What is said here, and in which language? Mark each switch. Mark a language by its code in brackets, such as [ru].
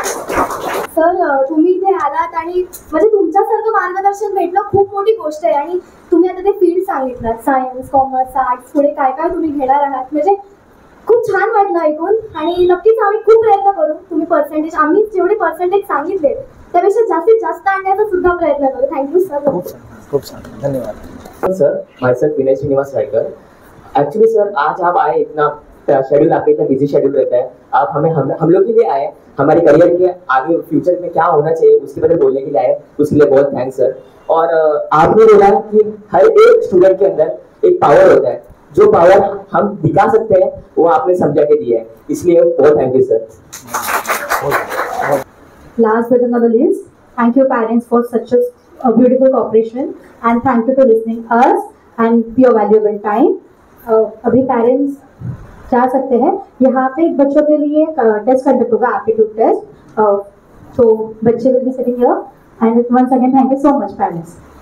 [mr] Sir तुम्ही इथे आलात आणि म्हणजे तुमच्यासारखं मार्गदर्शन भेटणं खूप मोठी गोष्ट आहे, आणि तुम्ही आता ते फील्ड सांगितलं, सायन्स, कॉमर्स, आर्ट्स, पुढे काय काय तुम्ही घेणार आहात, म्हणजे खूप छान वाटलं ऐकून। आणि नक्कीच आम्ही खूप प्रयत्न करू, तुम्ही पर्सेंटेज आम्ही जेवढे पर्सेंटेज सांगितले त्यापेक्षा जास्तीत जास्त आणण्याचा सुद्धा प्रयत्न करू। Thank you sir. खूप छान, धन्यवाद। [hi] Sir my self Vinay Srinivas Raikar. Actually sir आज आप आए, इतना शेड्यूल आपका इतना बिजी शेड्यूल रहता है, आप हम लोग के लिए आए, हमारे करियर के आगे फ्यूचर में क्या होना चाहिए उसके बारे में बोलने के लिए आए, उसके लिए बहुत थैंक्स सर। और आपने बोला कि हर एक स्टूडेंट के अंदर एक पावर होता है, जो पावर हम दिखा सकते हैं वो आपने समझा के दिया है, इसलिए बहुत thank you sir. [en] Last but not the least, thank you parents for such a beautiful cooperation and thank you for listening us and your valuable time. [hi] अभी पेरेंट्स जा सकते हैं। यहाँ पे बच्चों के लिए टेस्ट कंडक्ट होगा, एप्टीट्यूड टेस्ट, तो बच्चे [en] Will be sitting here and once again thank you so much parents.